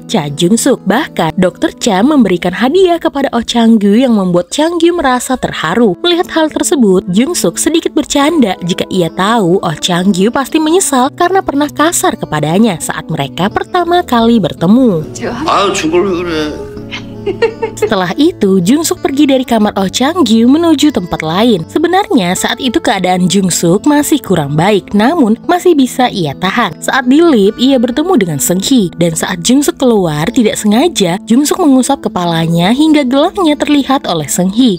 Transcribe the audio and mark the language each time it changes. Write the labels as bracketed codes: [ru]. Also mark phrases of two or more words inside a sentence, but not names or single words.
[id] Cha Jung-suk. Bahkan, Dr. Cha memberikan hadiah kepada Oh Chang-gyu yang membuat Chang-gyu merasa terharu. Melihat hal tersebut, Jung-suk sedikit bercanda jika ia tahu Oh Chang-gyu pasti menyesal karena pernah kasar kepadanya saat mereka pertama kali bertemu. [ko] 아유 죽을 왜 그래. [id] Setelah itu, Jung-suk pergi dari kamar Oh Chang-gyu menuju tempat lain. Sebenarnya saat itu keadaan Jung-suk masih kurang baik, namun masih bisa ia tahan. Saat di lift, ia bertemu dengan Seung-hee, dan saat Jung-suk keluar, tidak sengaja Jung-suk mengusap kepalanya hingga gelangnya terlihat oleh Seung-hee.